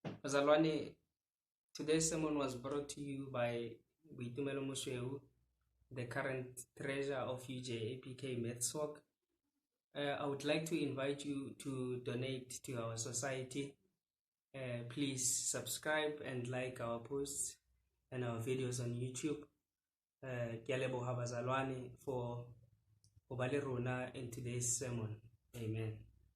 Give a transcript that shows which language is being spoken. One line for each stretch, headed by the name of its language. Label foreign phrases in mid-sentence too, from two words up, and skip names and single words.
English: Bazalwane, today's sermon was brought to you by Boitumelo Mosweu, the current treasurer of UJAPK Metswak. I would like to invite you to donate to our society. Please subscribe and like our posts and our videos on YouTube.
Southern Sotho: Ke a leboha bazalwane for ho ba le rona
English: in today's sermon.
Southern Sotho: Amen.